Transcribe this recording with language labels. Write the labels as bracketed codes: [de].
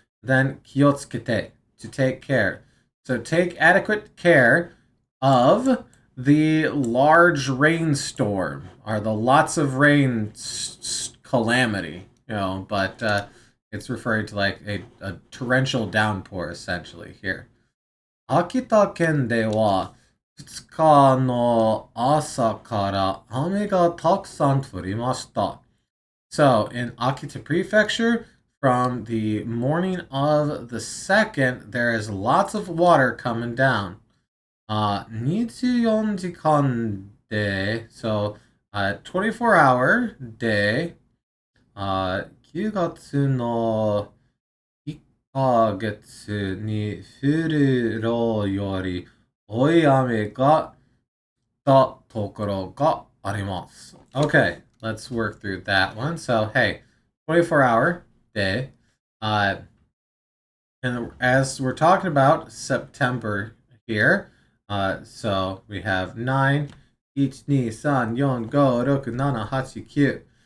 [en] Then kiotsukete, to take care. So take adequate care of the large rainstorm, or the lots of rain calamity, but it's referring to like a torrential downpour essentially here. [ja] Akita ken de wa 2日の朝から雨がたくさん降りました. [en] So in Akita Prefecture, from the morning of the 2nd, there is lots of water coming down. [ja] 24時間で, [en] so 24-hour day, [ja] 9月の1ヶ月に降る量より多い雨が降ったところがあります. [en] Okay, let's work through that one. So, hey, 24-hour day. And as we're talking about September here, so we have 9, 1, 2, 3, 4, 5, 6, 7, 8, 9.